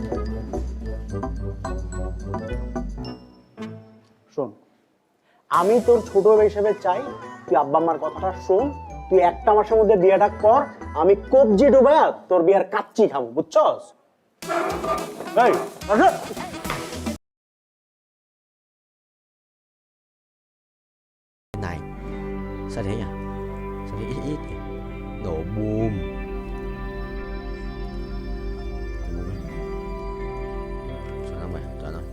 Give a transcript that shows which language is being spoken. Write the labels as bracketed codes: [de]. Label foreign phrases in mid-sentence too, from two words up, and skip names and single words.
[bn] শোন, আমি তোর ছোট হিসেবে চাই তুই আব্বা আম্মার কথাটা শোন, তুই 1 মাসের মধ্যে বিয়েটা কর, আমি কবজি ডুবায়া তোর বিয়ের কাচ্চি খাবো, বুঝছস? এই, আসো। [vi] Này, sao thế nhỉ? Sao thế ít ít nhỉ? Nổ boom. Chuẩn không mày? Chuẩn rồi.